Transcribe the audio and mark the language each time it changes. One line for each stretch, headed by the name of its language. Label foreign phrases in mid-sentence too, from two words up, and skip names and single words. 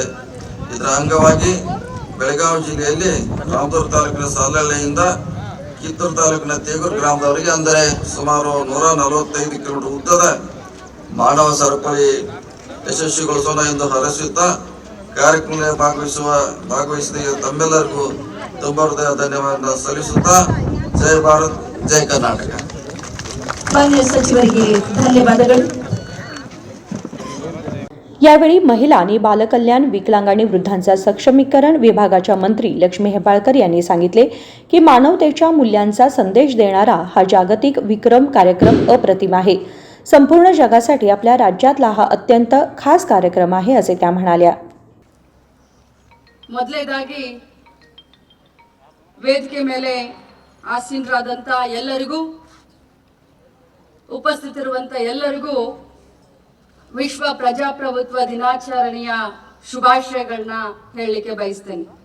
Kannada: ಇದರ ಅಂಗವಾಗಿ ಬೆಳಗಾವಿ ಜಿಲ್ಲೆಯಲ್ಲಿ ರಾಮದುರ್ಗ ತಾಲೂಕಿನ ಸಾಲಹಳ್ಳಿಯಿಂದ ಕಿತ್ತೂರು ತಾಲೂಕಿನ ತೇಗೂರು ಗ್ರಾಮದವರೆಗೆ ಅಂದರೆ ಸುಮಾರು 145 ಕಿಲೋಮೀಟರ್ ಉದ್ದದ ಮಾನವ ಸರಪಳಿ ಯಶಸ್ವಿಗೊಳಿಸೋಣ ಎಂದು ಹರಸುತ್ತಾ ಕಾರ್ಯಕ್ರಮದಲ್ಲಿ ಭಾಗವಹಿಸಿದ ತಮ್ಮೆಲ್ಲರಿಗೂ ತುಂಬ ಹೃದಯ ಧನ್ಯವಾದ ಸಲ್ಲಿಸುತ್ತಾ ಜೈ ಭಾರತ್, ಜೈ ಕರ್ನಾಟಕ. ಮಾನ್ಯ ಸಚಿವರಿಗೆ ಧನ್ಯವಾದಗಳು.
Marathi: यावेळी महिला आणि बालकल्याण, विकलांग आणि वृद्धांचा सक्षमीकरण विभागाच्या मंत्री लक्ष्मी हेब्बाळकर यांनी सांगितले की मानवतेच्या मूल्यांचा संदेश देणारा हा जागतिक विक्रम कार्यक्रम अप्रतिम आहे. संपूर्ण जगासाठी आपल्या राज्यातला हा अत्यंत खास कार्यक्रम आहे, असे त्या म्हणाल्या.
Kannada: ಮೊದಲನೇದಾಗಿ ವೇದಿಕೆ ಮೇಲೆ ಆಸೀನರಾದಂಥ ಎಲ್ಲರಿಗೂ, ಉಪಸ್ಥಿತರಿರುವಂಥ ಎಲ್ಲರಿಗೂ ವಿಶ್ವ ಪ್ರಜಾಪ್ರಭುತ್ವ ದಿನಾಚರಣೆಯ ಶುಭಾಶಯಗಳನ್ನ ಹೇಳಲಿಕ್ಕೆ ಬಯಸ್ತೇನೆ.